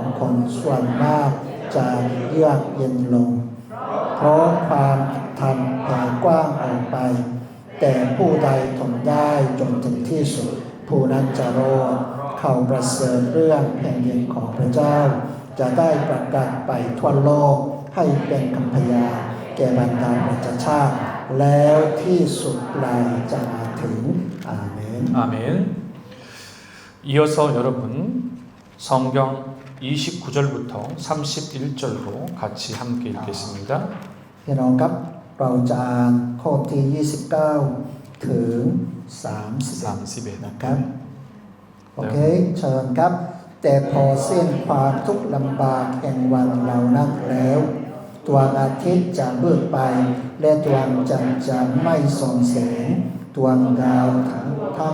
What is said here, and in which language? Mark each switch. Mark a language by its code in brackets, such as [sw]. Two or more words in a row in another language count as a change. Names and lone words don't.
[th] คนส่วนมากจะเยือกเย็นลงเพราะความธรรมแผ่กว้างออกไปแต่ผู้ใดทนได้จนถึงที่สุดผู้นั้นจะรอดเข้าประเสริฐเรื่องแผ่นดินของพระเจ้าจะได้ประกาศไปทั่วโลกให้เป็นคำพยานแก่บรรดาประชาชาติแล้วที่สุดปลายจะมาถึงอาเมน [ko] 아멘. 이어서 여러분 성경 29절부터 31절로 같이 함께 읽겠습니다. [th] พี่น้องครับเราจะอ่านข้อที่29ถึง31นะครับโอเคเชิญครับแต่พอสิ้นความทุกข์ลำบากแห่งวันเหล่านั้นแล้วดวงอาทิตย์จะมืดไปและดวงจันทร์จะไม่ส่องแสงดวงดาวทั้ง